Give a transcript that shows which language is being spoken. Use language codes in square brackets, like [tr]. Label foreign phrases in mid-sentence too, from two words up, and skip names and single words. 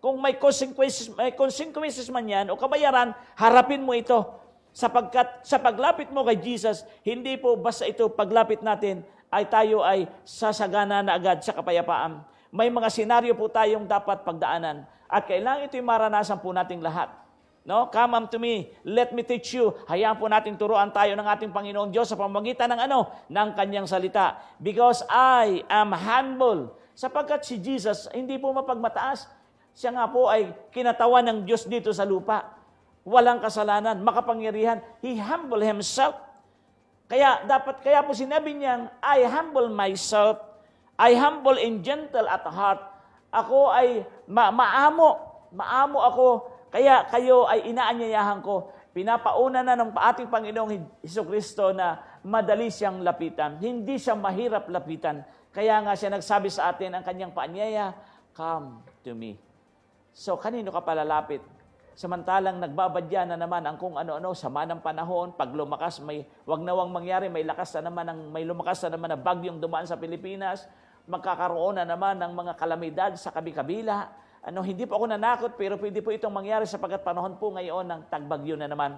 [tl] Kung may consequences man yan o kabayaran, harapin mo ito. Sapagkat sa paglapit mo kay Jesus, hindi po basta ito paglapit natin ay tayo ay sasagana na agad sa kapayapaan. May mga senaryo po tayong dapat pagdaanan at kailangan ito'y maranasan po nating lahat. No? [en] Come unto me, let me teach you. [tl] Hayaan po nating turuan tayo ng ating Panginoon Diyos sa pamamagitan ng ng kanyang salita. [en] Because I am humble. [tl] Sapagkat si Jesus, hindi po mapagmataas. Siya nga po ay kinatawan ng Diyos dito sa lupa. Walang kasalanan, makapangyarihan. [en] He humble himself. [tl] Kaya po sinabi niyang, [en] I humble myself. I humble and gentle at heart. [tl] Ako ay maamo ako. Kaya kayo ay inaanyayahan ko. Pinapauna na ng ating Panginoong Hesukristo na madali siyang lapitan. Hindi siya mahirap lapitan. Kaya nga siya nagsabi sa atin ang kanyang paanyaya, [en] come to me. So, [tl] kanino ka palalapit? Samantalang nagbabadya na naman ang kung ano-ano, sama ng panahon, pag lumakas, wag na wang mangyari, may lumakas na naman na bagyong dumaan sa Pilipinas, magkakaroon na naman ng mga kalamidad sa kabi-kabila. Hindi po ako nanakot, pero pwede po itong mangyari sapagkat panahon po ngayon ng tagbagyo na naman.